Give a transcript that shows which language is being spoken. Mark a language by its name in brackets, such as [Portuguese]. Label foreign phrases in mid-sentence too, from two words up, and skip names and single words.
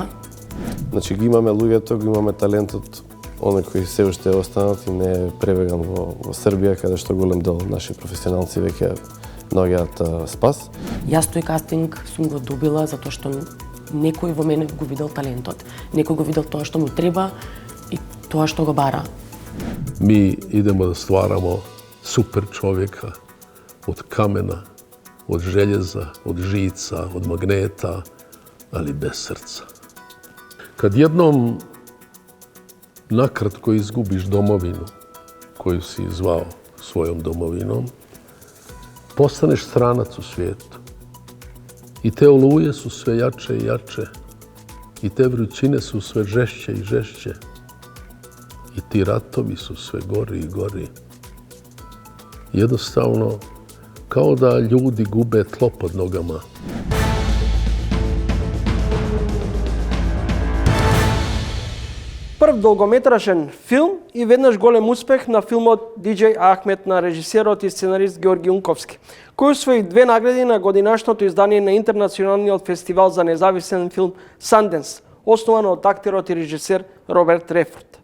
[Macedonian] Значи ги имаме луѓето, ги имаме талентот, оној кој се уште е останат и не е пребеган во Србија, каде што голем дел наши професионалци веќе наоѓаат спас. Јас тој кастинг сум го добила затоа што некој во мене го видел талентот. Некој го видел тоа што му треба и тоа што го бара. [Croatian] Mi idemo da stvaramo super čovjeka od kamena, od željeza, od žica, od magneta, ali bez srca. Kad jednom nakratko izgubiš domovinu koju si zvao svojom domovinom, postaneš stranac u svijetu. I te oluje su sve jače i jače, i te vrućine su sve žešće i žešće, i ti ratovi su sve gori i gori. Jednostavno, kao da ljudi gube tlo pod nogama. [Macedonian] Прв долгометражен филм и веднаш голем успех на филмот DJ Ахмет на режисерот и сценарист Георги Унковски, кој освои 2 награди на годинашното издание на Интернационалниот фестивал за независен филм Санденс, основан од актерот и режисер Роберт Редфорд.